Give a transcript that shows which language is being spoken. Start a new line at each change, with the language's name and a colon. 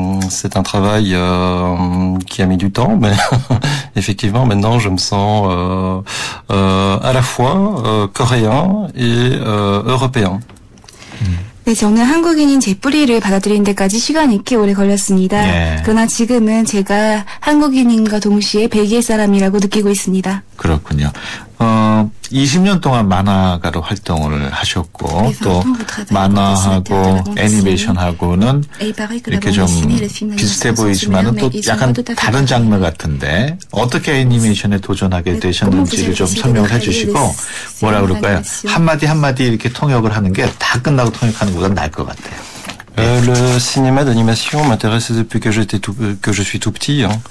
French: C'est un travail qui a mis du temps, mais effectivement maintenant je me sens à la fois coréen et européen.
Korean: 네, 저는 한국인인 제 뿌리를 받아들이는 데까지 시간이 꽤 오래 걸렸습니다. 예. 그러나 지금은 제가 한국인인과 동시에 벨기에 사람이라고 느끼고 있습니다. 그렇군요. 20년 동안 만화가로 활동을 하셨고 또 만화하고 애니메이션하고는 이렇게 좀 비슷해 보이지만은 또 약간 다른 장르 같은데 어떻게 애니메이션에 도전하게 되셨는지를 좀 설명을 해주시고 뭐라 그럴까요? 한마디 이렇게 통역을 하는 게 다 끝나고 통역하는 것보다 나을 것 같아요.
French: Le cinéma d'animation m'intéresse depuis que je suis tout petit.